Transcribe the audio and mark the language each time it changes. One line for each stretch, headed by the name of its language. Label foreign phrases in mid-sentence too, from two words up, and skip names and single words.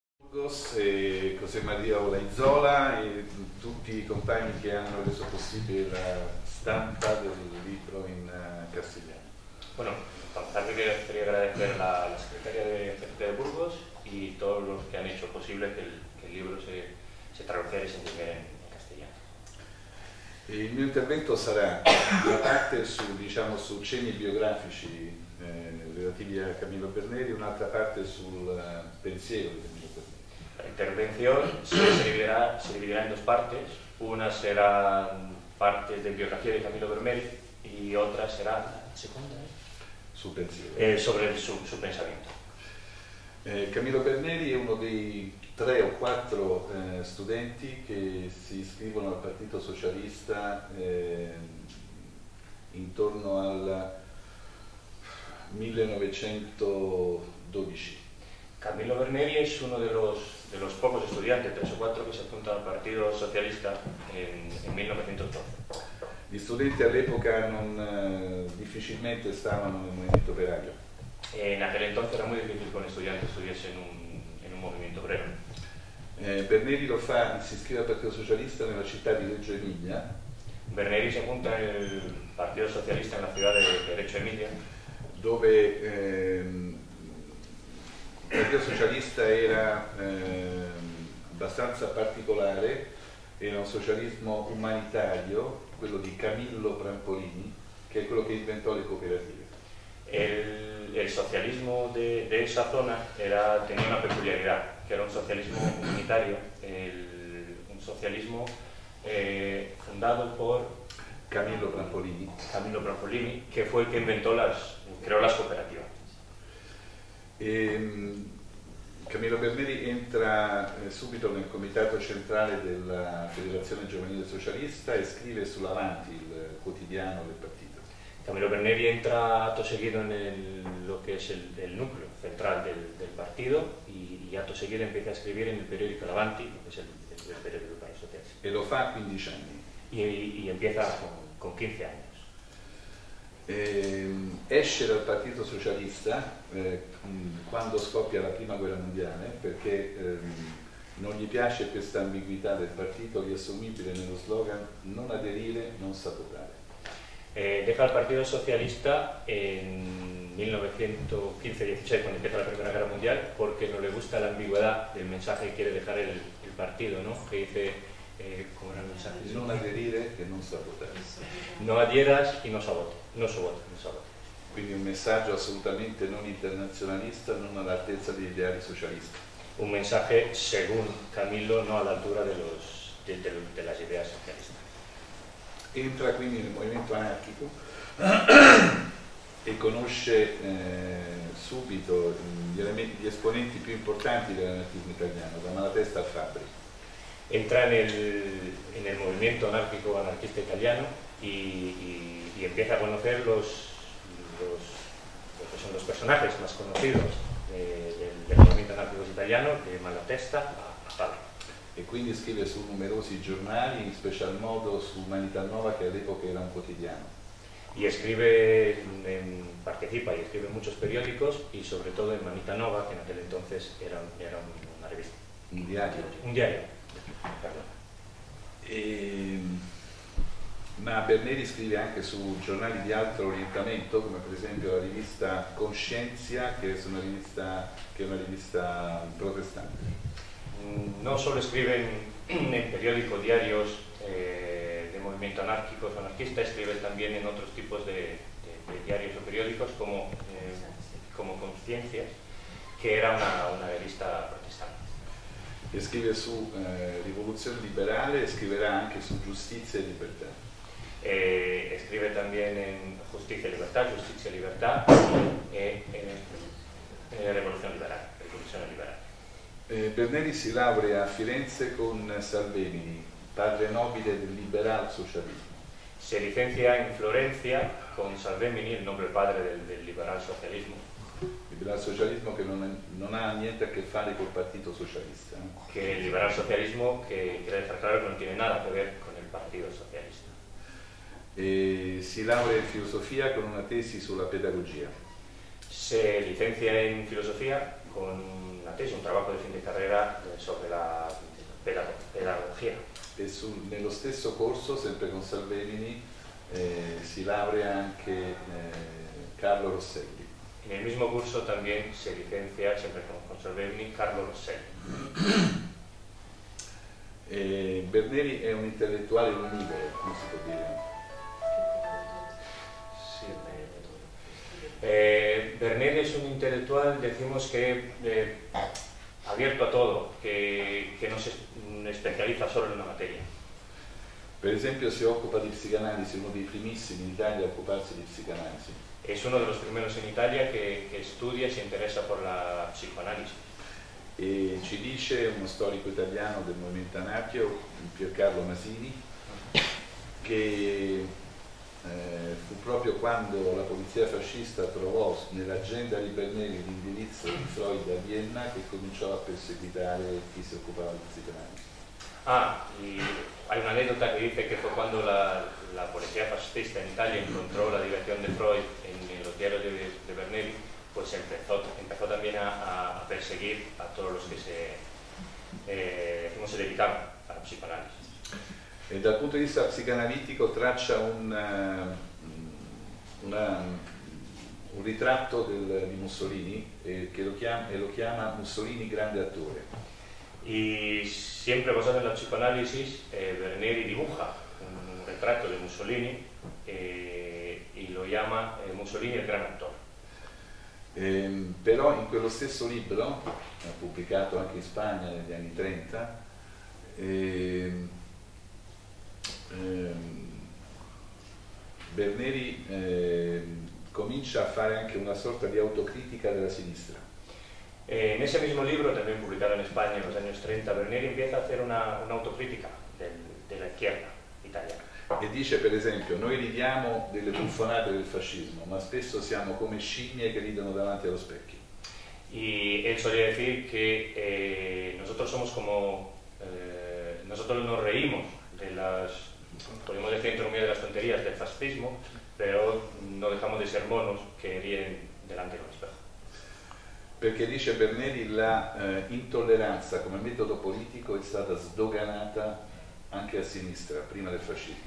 Italian: Burgos, José María Olaizola e tutti i compagni che hanno reso possibile la stampa del libro in castellano.
Spanish: Bueno, para empezar me quería agradecer a la Secretaría de Cerca de Burgos y todos los que han hecho posible que el libro se tradujera y se imprimiera en castellano.
Italian: Il mio intervento sarà una parte su cenni biografici relativi a Camillo Berneri, un'altra parte sul pensiero di Camillo Berneri.
Spanish: La intervención se dividirá en dos partes. Una será partes de biografía de Camillo Berneri y otra será la segunda,
Italian: Sul pensiero.
Spanish: sobre su pensamiento.
Italian: Camillo Berneri è uno dei 3 o 4 studenti che si iscrivono al Partito Socialista intorno al 1912.
Spanish: Camillo Berneri es uno de los pocos estudiantes, 3 o 4, que se apuntan al Partido Socialista en 1912.
Italian: Gli studenti all'epoca difficilmente stavano nel movimento operaio.
Spanish: En aquel entonces era muy difícil que un estudiante estuviese en un movimiento obrero.
Italian: Berneri si iscrive al Partito Socialista nella città di Reggio Emilia.
Spanish: Berneri se apunta en el Partido Socialista en la ciudad de Reggio Emilia,
Italian: dove il Partito Socialista era abbastanza particolare, era un socialismo umanitario, quello di Camillo Prampolini, che è quello che inventò le cooperative.
Spanish: El socialismo de esa zona tenía una peculiaridad, que era un socialismo humanitario, un socialismo fundado por Camillo Prampolini, que fue el que creó las cooperativas.
Italian: Camillo Berneri entra subito nel comitato centrale della Federazione Giovanile Socialista e scrive sull'Avanti, il quotidiano del partito.
Spanish: Camillo Berneri entra acto seguido en lo que es el núcleo central del partido y acto seguido empieza a escribir en el periódico L'Avanti, que es el periódico del País Socialista.
Italian: E lo fa a 15 anni.
Spanish: Y empieza con 15 años.
Italian: Esce dal Partito Socialista quando scoppia la Prima Guerra Mondiale, perché non gli piace questa ambiguità del partito riassumibile nello slogan "non aderire, non sabotare".
Spanish: Deja el Partido Socialista en 1915-16, cuando empieza la Primera Guerra Mundial, porque no le gusta la ambigüedad del mensaje que quiere dejar el partido, ¿no? Que dice, ¿cómo era el mensaje?
Italian: Non aderire e non sabotare.
Spanish: No adhieras y no sabote.
Italian: Quindi un messaggio assolutamente non internazionalista, non all'altezza degli ideali socialisti.
Spanish: Un mensaje, según Camillo, no a la altura de las ideas socialistas.
Italian: Entra quindi nel movimento anarchico e conosce subito gli esponenti più importanti dell'anarchismo italiano, da Malatesta al Fabbri.
Spanish: Entra en el movimiento anarquista italiano y empieza a conocer los personajes más conocidos del movimiento anarquico italiano, de Malatesta a Fabbri.
Italian: E quindi scrive su numerosi giornali, in special modo su Umanità Nova, che all'epoca era un quotidiano.
Spanish: Y participa y escribe en muchos periódicos y sobre todo en Umanità Nova, que en aquel entonces era una revista. Un diario. Un diario. Perdón.
Italian: Ma Berneri scrive anche su giornali di altro orientamento, come per esempio la rivista Conscienzia, che è una rivista protestante.
Spanish: No solo escribe en periódicos, diarios de movimiento anárquicos o anarquista, escribe también en otros tipos de diarios o periódicos como Conciencias, que era una revista protestante.
Italian: E scrive su Rivoluzione Liberale e scriverà anche su Giustizia e Libertà.
Spanish: Escribe también en Justicia y Libertad y Revolución Liberal.
Italian: Berneri si laurea a Firenze con Salvemini, padre nobile del liberal socialismo.
Spanish: Se licencia en Florencia con Salvemini, el noble padre del liberal socialismo.
Italian: Il liberal socialismo che non ha niente a che fare col Partito Socialista.
Spanish: Que el liberal socialismo, que quiere dejar claro que no tiene nada que ver con el Partido Socialista.
Italian: E si laurea in filosofia con una tesi sulla pedagogia.
Spanish: Se licencia en filosofía con una tesis, un trabajo de fin de carrera sobre la pedagogía.
Italian: E nello stesso corso, sempre con Salvemini, si laurea anche Carlo Rosselli.
Spanish: En el mismo curso también se licencia, siempre con Salvemini, Carlo Rosselli.
Italian: Berneri è un intellettuale univoro, come si può dire?
Spanish: Berneri es un intelectual, decimos que abierto a todo, que no se especializa solo en una materia.
Italian: Per esempio si occupa di psicanalisi, uno dei primissimi in Italia a occuparsi di psicanalisi.
Spanish: Es uno de los primeros en Italia que estudia y se interesa por la psicoanálisis.
Italian: E ci dice uno storico italiano del movimento anarchico, Piercarlo Masini, che fu proprio quando la polizia fascista trovò nell'agenda di Berneri l'indirizzo di Freud a Vienna che cominciò a perseguitare chi si occupava di psicanalisi.
Spanish: Y hay una anécdota que dice que fue cuando la policía fascista en Italia encontró la dirección de Freud en los diarios de Berneri, pues empezó también a perseguir a todos los que se dedicaban a la psicoanálisis.
Italian: E dal punto di vista psicanalitico traccia un ritratto di Mussolini che lo chiama Mussolini grande attore.
Spanish: Y siempre basado en la psicoanálisis, Berneri dibuja un retrato de Mussolini y lo llama Mussolini
Italian: il gran attore. Però in quello stesso libro, pubblicato anche in Spagna negli anni 30, Berneri comincia a fare anche una sorta di autocritica della sinistra.
Spanish: En ese mismo libro, también publicado en España en los años 30, Berneri empieza a hacer una autocrítica de la izquierda italiana.
Italian: E dice per esempio: noi ridiamo delle buffonate del fascismo, ma spesso siamo come scimmie che ridono davanti allo specchio.
Spanish: Y él solía decir que nosotros somos como, nosotros nos reímos de las, podemos decir entre comillas, de las tonterías del fascismo, pero no dejamos de ser monos que ríen delante de un espejo.
Italian: Perché dice Berneri la intolleranza come metodo politico è stata sdoganata anche a sinistra, prima del fascismo.